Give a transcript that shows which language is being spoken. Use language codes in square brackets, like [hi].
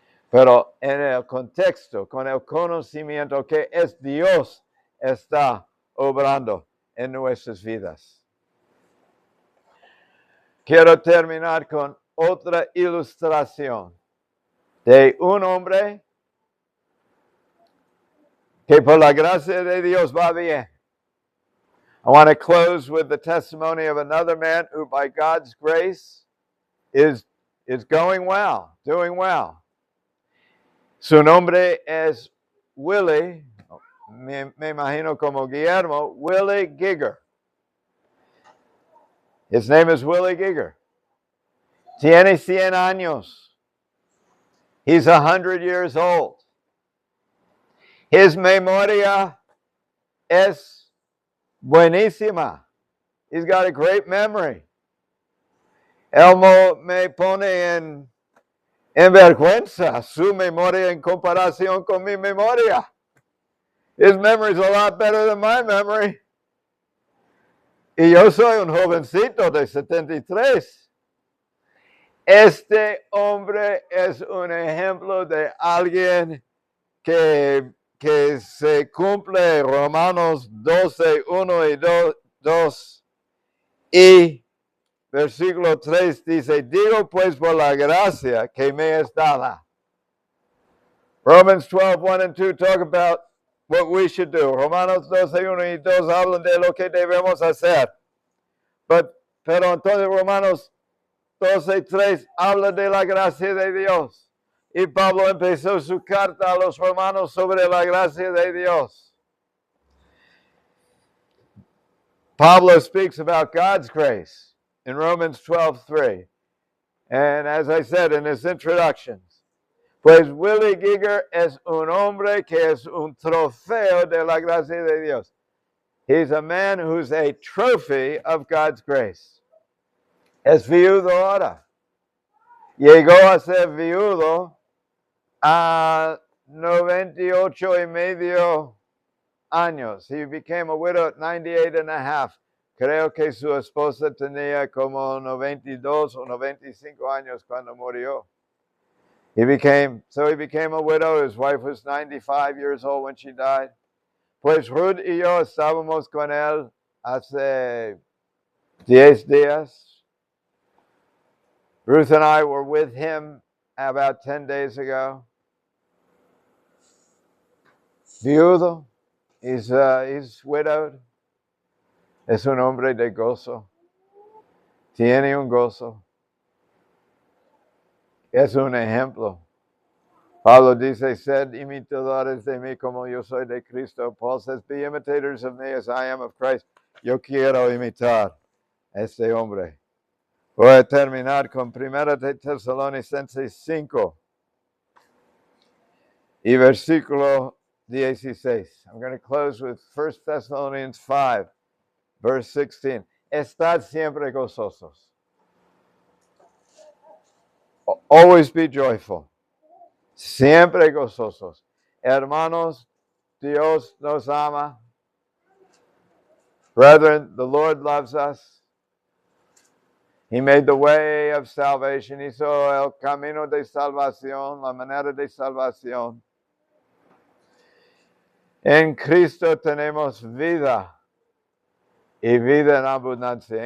[es] Pero en el contexto, con el conocimiento que es Dios, está obrando en nuestras vidas. Quiero terminar con otra ilustración de un hombre que por la gracia de Dios va bien. [en] I want to close with the testimony of another man who by God's grace is going well, doing well. [es] Su nombre es Willie, me imagino como Guillermo, Willie Giger. [en] His name is Willie Giger. [es] Tiene 100 años. [en] He's 100 years old. [es] His memoria es buenísima. [en] He's got a great memory. [es] Él me pone en vergüenza su memoria en comparación con mi memoria. [en] His memory is a lot better than my memory. [es] Y yo soy un jovencito de 73. Este hombre es un ejemplo de alguien que se cumple Romanos 12, 1 y 2. Y versículo 3 dice, digo pues por la gracia que me es dada. [en] Romans 12, 1 and 2 talk about what we should do. [es] Romanos 12, 1 y 2 hablan de lo que debemos hacer. Pero entonces Romanos 12, 3 habla de la gracia de Dios. Y Pablo empezó su carta a los romanos sobre la gracia de Dios. [en] Pablo speaks about God's grace in Romans 12:3. And as I said in his introductions, [es] pues Willie Giger es un hombre que es un trofeo de la gracia de Dios. [en] He's a man who's a trophy of God's grace. [es] Es viudo ahora. Llegó a ser viudo a 98 y medio años. [en] He became a widow at 98 and a half. [es] Creo que su esposa tenía como 92 o 95 años cuando murió. [en] He became a widow. His wife was 95 years old when she died. [es] Pues Ruth y yo estábamos con él hace 10 días. [en] Ruth and I were with him about 10 days ago. [es] Viudo. [en] He's widowed. [es] Es un hombre de gozo. Tiene un gozo. Es un ejemplo. Pablo dice, sed imitadores de mí como yo soy de Cristo. [en] Paul says, be imitators of me as I am of Christ. [es] Yo quiero imitar a este hombre. Voy a terminar con 1 de Tesalonicenses 5 y versículo 16. [en] I'm going to close with 1 Thessalonians 5, verse 16. [es] Estad siempre gozosos. [en] Always be joyful. [es] Siempre gozosos. Hermanos, Dios nos ama. [en] Brethren, the Lord loves us. He made the way of salvation. [es] Hizo el camino de salvación, la manera de salvación. En Cristo tenemos vida y vida en abundancia.